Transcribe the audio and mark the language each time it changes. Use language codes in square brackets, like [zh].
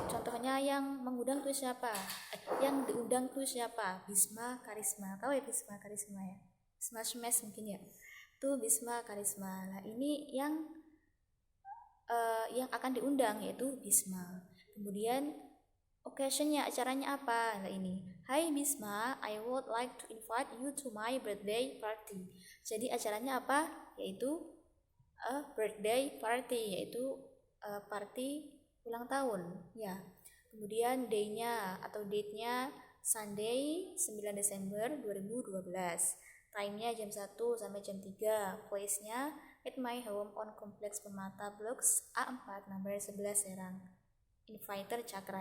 [id] Contohnya yang mengundang itu siapa? Yang diundang itu siapa? Bisma Karisma. Tahu ya Bisma Karisma ya? Bisma Smash mungkin ya. Itu Bisma Karisma. Nah ini yang akan diundang yaitu Bisma. Kemudian occasionnya, acaranya apa? Nah ini, Hai [en] Bisma, I would like to invite you to my birthday party. [id] Jadi acaranya apa? Yaitu birthday party, yaitu party ulang tahun ya. Kemudian day-nya atau date-nya Sunday 9 Desember 2012. Time-nya jam 1 sampai jam 3. Place-nya [en] at my home on [id] Kompleks Permata Blocks A4 nomor 11 Serang. Inviter Cakra.